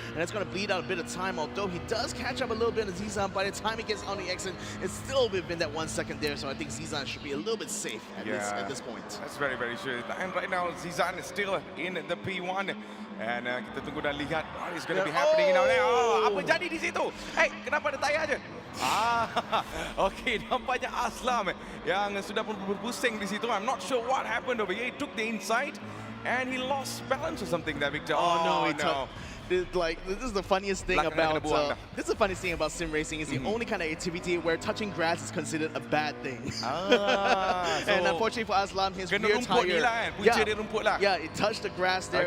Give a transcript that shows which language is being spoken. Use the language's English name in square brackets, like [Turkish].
[English] And it's going to bleed out a bit of time, although he does catch up a little bit of Zizan. By the time he gets on the exit, it's still within that 1 second there. So I think Zizan should be a little bit safe at this point. That's very, very true. And right now, Zizan is still in the P1, and [Malay] kita tunggu dan lihat [English] what is going to be happening now. [Malay] Apa jadi di situ? Kenapa ada tayar je? Okay, nampaknya Aslam yang sudah pun berpusing di situ. [English] I'm not sure what happened over here. He took the inside and he lost balance or something there, Victor. Oh no, This is the funniest thing about this is the funniest thing about sim racing is the only kind of activity where touching grass is considered a bad thing. And unfortunately for Aslam, his rear tire, it touched the grass there.